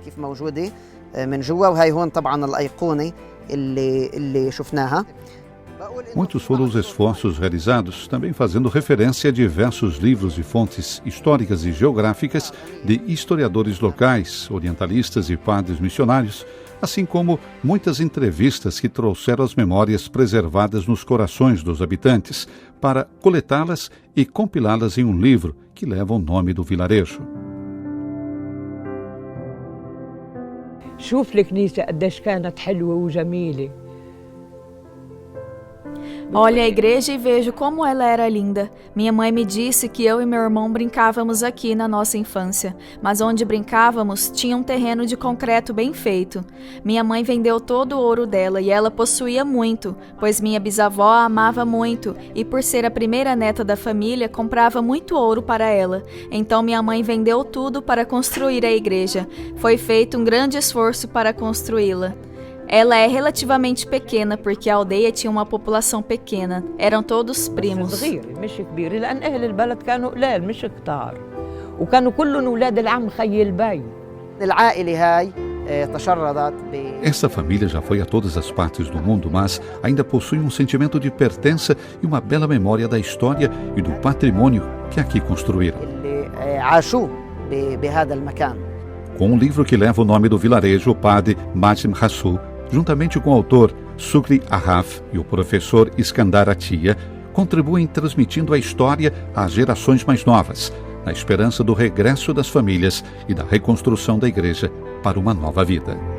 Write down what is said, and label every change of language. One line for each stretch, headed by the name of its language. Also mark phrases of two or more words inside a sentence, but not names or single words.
Portuguese: Muitos foram os esforços realizados, também fazendo referência a diversos livros e fontes históricas e geográficas de historiadores locais, orientalistas e padres missionários, assim como muitas entrevistas que trouxeram as memórias preservadas nos corações dos habitantes, para coletá-las e compilá-las em um livro que leva o nome do vilarejo.
Arabic: شوف الكنيسة قديش كانت حلوة وجميلة.
Portuguese: Olho a igreja e vejo como ela era linda. Minha mãe me disse que eu e meu irmão brincávamos aqui na nossa infância, mas onde brincávamos tinha um terreno de concreto bem feito. Minha mãe vendeu todo o ouro dela e ela possuía muito, pois minha bisavó a amava muito e, por ser a primeira neta da família, comprava muito ouro para ela. Então minha mãe vendeu tudo para construir a igreja. Foi feito um grande esforço para construí-la. Ela é relativamente pequena porque a aldeia tinha uma população pequena. Eram todos primos.
Arabic: صغيرة مش كبيرة لأن أهل البلد كانوا قلال مش كتار وكانوا كلهم أولاد العم خي البي. العائلة هاي تشردت
Portuguese: Essa família já foi a todas as partes do mundo, mas ainda possui um sentimento de pertença e uma bela memória da história e do patrimônio que aqui construíram.
Arabic: اللي عاشوا بهذا المكان.
Portuguese: Com um livro que leva o nome do vilarejo, o padre Majim Hassu, juntamente com o autor Sukri Ahaf e o professor Iskandar Atia, contribuem transmitindo a história às gerações mais novas, na esperança do regresso das famílias e da reconstrução da igreja para uma nova vida.